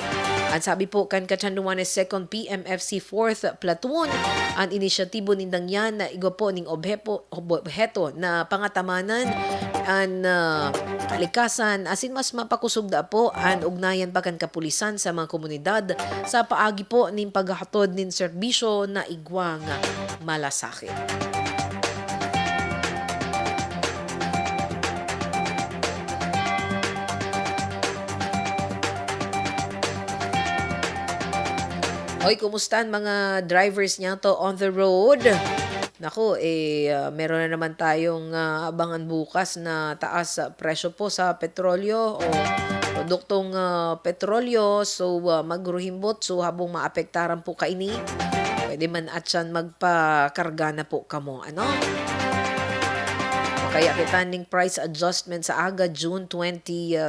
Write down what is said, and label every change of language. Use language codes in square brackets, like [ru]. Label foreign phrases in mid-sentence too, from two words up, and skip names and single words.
[bik] Ang sabi po kan Catanduanes 2nd PMFC 4th Platoon, ang inisyatibo nindang yan na igo po ning obheto na pangatamanan ang kalikasan asin mas mapakusog da po ang ugnayan pa kan kapulisan sa mga komunidad sa paagi po ning paghatod nin serbisyo na igwang malasakit. Hoy, kumusta ang mga drivers niya to [en] on the road? [tl] Naku, meron na naman tayong abangan bukas na taas presyo po sa petrolyo o produktong petrolyo. [bik] So, magruhimbot. So, habang maapektaran po kaini, pwede man at siyan magpakarga na po kamo. Ano? Kaya kitaning [en] price adjustment [bik] sa aga June 27.